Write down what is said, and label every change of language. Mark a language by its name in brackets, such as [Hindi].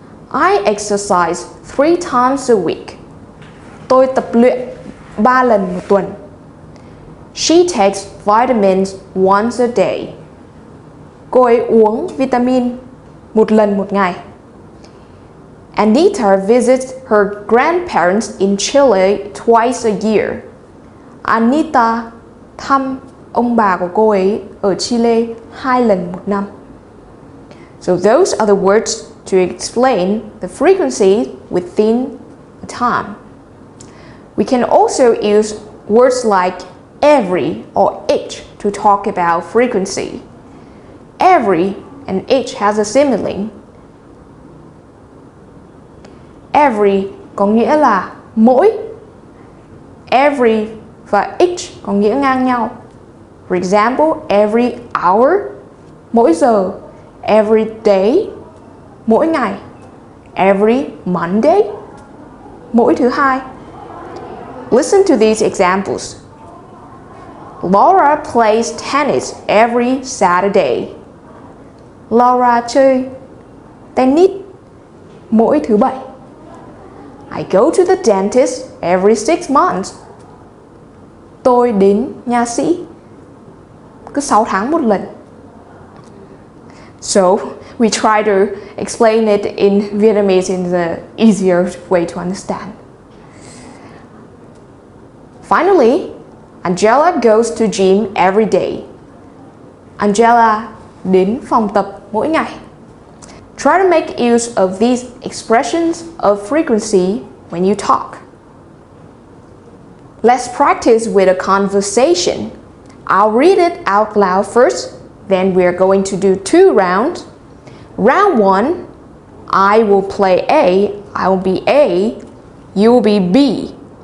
[English] I exercise 3 times a week. [Vietnamese] Tôi tập luyện 3 lần một tuần. [English] She takes vitamins once a day. [Vietnamese] Cô ấy uống vitamin một lần một ngày. [English] Anita visits her grandparents in Chile twice a year. [Vietnamese] Anita thăm ông bà của cô ấy ở Chile 2 lần một năm. [English] So those are the words to explain the frequency within a time. We can also use words like every or each to talk about frequency. Every and each has a sibling. [Vietnamese] Every có nghĩa là mỗi. Every và each có nghĩa ngang nhau. [English] For example, every hour, [Vietnamese] mỗi giờ. [English] Every day, [Vietnamese] mỗi ngày. [English] Every Monday, [Vietnamese] mỗi thứ hai. [English] Listen to these examples. Laura plays tennis every Saturday. [Vietnamese] Laura chơi tennis mỗi thứ bảy. [English] I go to the dentist every 6 months. [Vietnamese] Tôi đến nha sĩ cứ 6 tháng một lần. [English] So, we try to explain it in Vietnamese in the easier way to understand. Finally, Angela goes to gym every day. [Vietnamese] Angela đến phòng tập mỗi ngày. [English] Try to make use of these expressions of frequency when you talk. Let's practice with a conversation. I'll read it out loud first, then we're going to do 2 rounds. Round 1, I will play A, I will be A, you will be B.